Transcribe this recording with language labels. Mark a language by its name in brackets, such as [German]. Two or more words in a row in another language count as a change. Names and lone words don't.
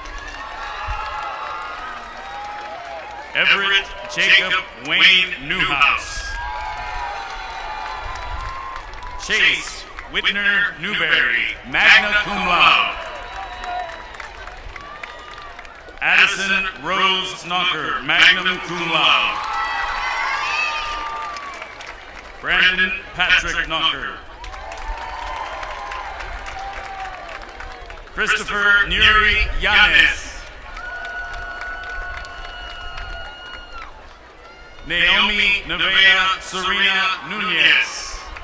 [English] Everett Jacob Wayne Newhouse. Chase Whitner Newberry, [Latin] magna cum laude. [English] Addison Rose Knocker, [Latin] magna cum laude. [English] Brandon Patrick Knocker. Christopher Nuri Yanes. Naomi Nevea Serena Nunez.